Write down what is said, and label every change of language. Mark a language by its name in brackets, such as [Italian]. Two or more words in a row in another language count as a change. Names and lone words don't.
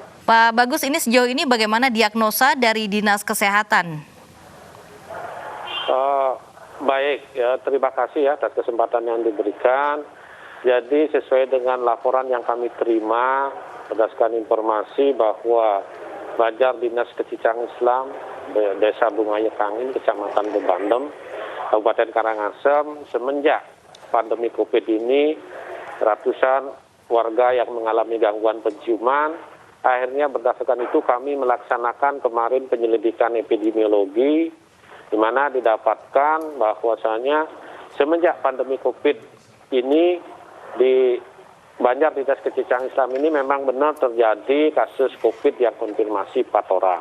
[Indonesian] Pak Bagus, ini sejauh ini bagaimana diagnosa dari Dinas Kesehatan? Baik, ya, terima kasih ya atas kesempatan yang diberikan. Jadi sesuai dengan laporan yang kami terima, berdasarkan informasi bahwa Banjar Dinas Kecicang Islam, Desa Bungaya Kangin, Kecamatan Bebandem, Kabupaten Karangasem, semenjak pandemi COVID ini, ratusan warga yang mengalami gangguan penciuman. Akhirnya berdasarkan itu kami melaksanakan kemarin penyelidikan epidemiologi, di mana didapatkan bahwasanya semenjak pandemi COVID ini di Banjar Dinas Kecicang Islam ini memang benar terjadi kasus COVID yang konfirmasi 4 orang.